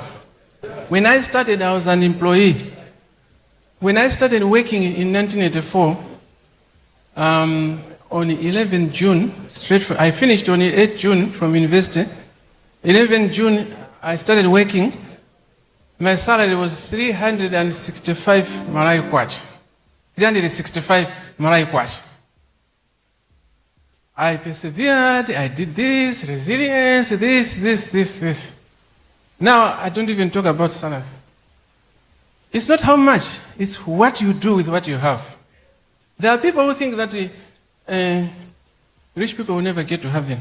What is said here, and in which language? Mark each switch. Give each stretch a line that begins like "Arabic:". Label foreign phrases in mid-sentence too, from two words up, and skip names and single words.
English: When I started, I was an employee. When I started working in 1984, on 11 June, I finished on 8 June from university. 11 June, I started working. My salary was 365 Malay kwacha. 365 Malay kwacha. I persevered, I did this, resilience, this. Now, I don't even talk about salary. It's not how much, it's what you do with what you have. There are people who think that rich people will never get to heaven.